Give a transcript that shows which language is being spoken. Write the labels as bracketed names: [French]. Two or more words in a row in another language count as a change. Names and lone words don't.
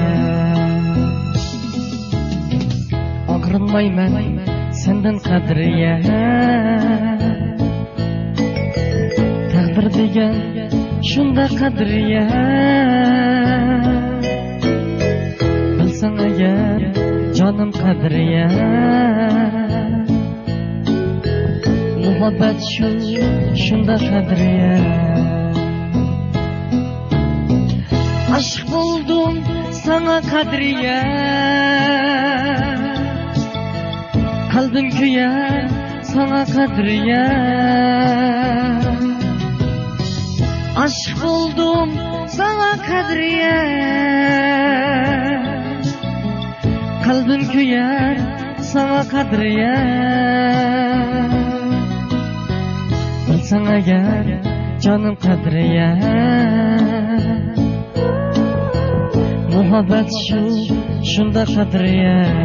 [Uzbek] Og'rinmayman sendan qadriga, takdir degan shunda qadriga. Bilsang agar jonim qadriga, muhabbat shunda qadriga. [Turkish] Aşk buldum sana qadriga, kalbim kuyar sana qadriga. Aşk buldum sana qadriga, kalbim kuyar sana qadriga. [Uzbek] Bilsang agar jonim qadriga, muhabbat shunda qadriga.